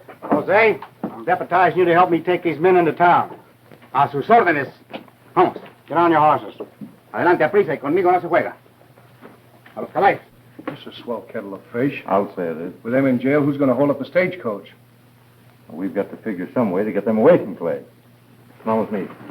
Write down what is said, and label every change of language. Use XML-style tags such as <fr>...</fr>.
<en>Jose, I'm deputizing you to help me take these men into town.</en> <es>A sus órdenes. Vamos.</es> <en>Get on your horses.</en> <es>Adelante, prisa, y conmigo no se juega. A los caballos.</es> <en>This is a swell kettle of fish. I'll say it is. With them in jail, who's going to hold up the stagecoach? Well, we've got to figure some way to get them away from Clay. Come on with me.</en>